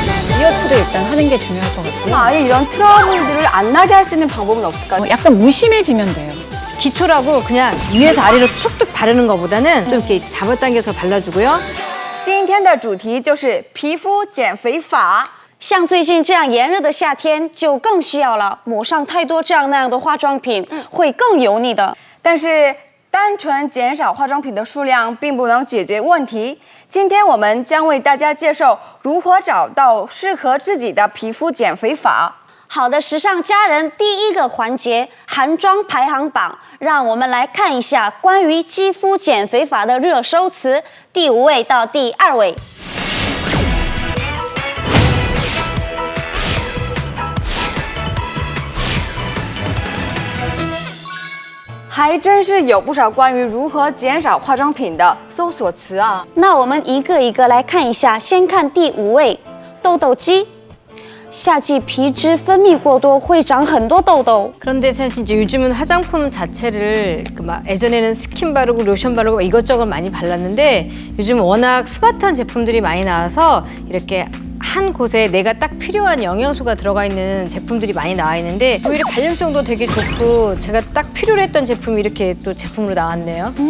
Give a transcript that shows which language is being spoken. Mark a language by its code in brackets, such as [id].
[ko] 다이어트를 일단 하는 게 중요할 것 같고요. 아예 이런 트러블들을 안 나게 할 수 있는 방법은 없을까요? 약간 무심해지면 돼요. 기초라고 그냥 위에서 아래로 툭툭 바르는 것보다는 좀 이렇게 잡아당겨서 발라주고요. [zh] 今天的主题就是皮肤减肥法。像最近这样炎热的夏天，就更需要了。抹上太多这样那样的化妆品，会更油腻的。但是单纯减少化妆品的数量并不能解决问题。今天我们将为大家介绍如何找到适合自己的皮肤减肥法。好的，时尚佳人第一个环节韩妆排行榜，让我们来看一下关于肌肤减肥法的热搜词，第5位到第2位。还真是有不少关于如何减少化妆品的搜索词啊。那我们一个一个来看一下，先看第5位，痘痘肌。夏季皮脂分泌过多会长很多痘痘。 [ko] 그런데 사실 이제 요즘은 화장품 자체를 막 예전에는 스킨 바르고 로션 바르고 이것저것 많이 발랐는데 요즘 워낙 스마트한 제품들이 많이 나와서 이렇게 한 곳에 내가 딱 필요한 영양소가 들어가 있는 제품들이 많이 나와 있는데 오히려 발림성도 되게 좋고 제가 딱 필요로 했던 제품이 이렇게 또 제품으로 나왔네요.